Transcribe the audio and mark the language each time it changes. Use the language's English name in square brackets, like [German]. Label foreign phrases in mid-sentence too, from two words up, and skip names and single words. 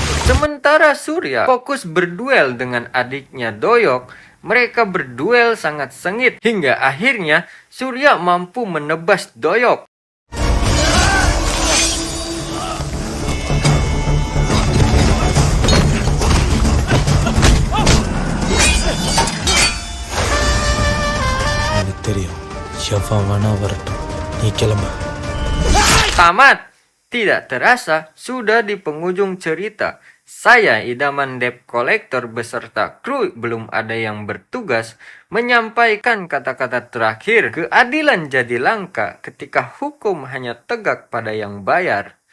[Indonesian] Sementara Surya fokus berduel dengan adiknya Doyok, mereka berduel sangat sengit hingga akhirnya Surya mampu menebas Doyok. [Tamil] எனக்கு தெரியும் எவன் வேணா வரட்டும் நீ கிளம்பு. [Indonesian] Tamat! Tidak terasa sudah di penghujung cerita. Saya idaman [English] debt collector [Indonesian] beserta kru belum ada yang bertugas menyampaikan kata-kata terakhir. Keadilan jadi langka ketika hukum hanya tegak pada yang bayar.